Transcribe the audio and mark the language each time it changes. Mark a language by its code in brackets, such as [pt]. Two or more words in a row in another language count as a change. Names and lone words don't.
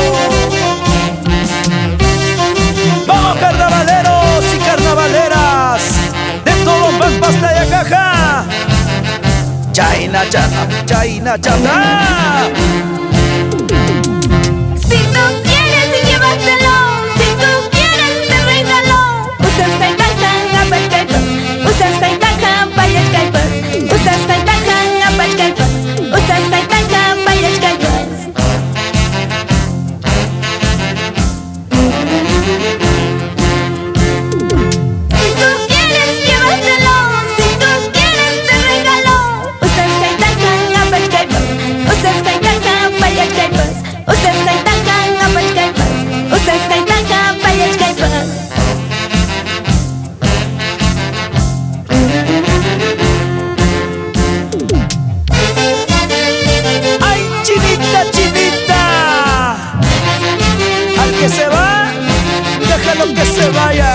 [es] Vamos carnavaleros y carnavaleras de todo Pampas de Ayacaja. [qu] Chaina chana, chaina chana. [es] Si tú quieres, llévatelo. Si tú quieres, te regalo. [qu] Usas kaitaja, apachkaipas. Usas kaitaja, payachkaipas. Usas kaitaja, apachkaipas. Usas kaitaja, payachkaipas. [es] Si tú quieres, llévatelo. Si tú quieres, te regalo. [qu] Usas kaitaja, apachkaipas. Usas kaitaja, payachkaipas. Usas kaitaja, apachkaipas. Usas kaitaja, payachkaipas. [es] ¡Ay, chinita, chinita! Al que se va, déjalo que se vaya.